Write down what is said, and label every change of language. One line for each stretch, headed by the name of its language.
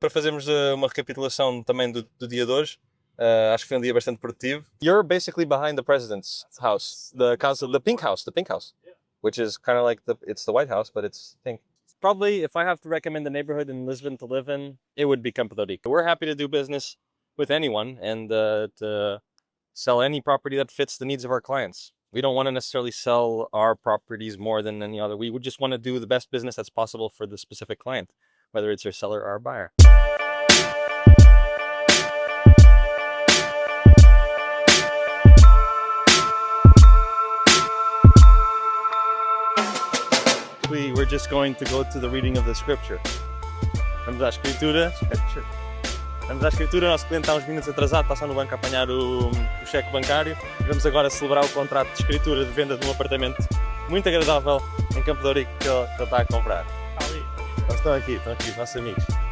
Portuguese: para fazermos uma recapitulação também do dia de hoje. Acho que foi um dia bastante produtivo.
English: You're basically behind the president's house, the pink house, which is kind of like it's the White House, but it's pink. Probably, if I have to recommend a neighborhood in Lisbon to live in, it would be Campo de Rico. We're happy to do business with anyone and to sell any property that fits the needs of our clients. We don't want to necessarily sell our properties more than any other. We would just want to do the best business that's possible for the specific client, whether it's our seller or our buyer. We're just going to go to the reading of the scripture.
Portuguese: Vamos à escritura. Vamos à escritura, o nosso cliente está uns minutos atrasado, está só no banco a apanhar o cheque bancário. Vamos agora celebrar o contrato de escritura de venda de um apartamento muito agradável em Campo de Rico que ele está a comprar. Eles estão aqui, os nossos amigos.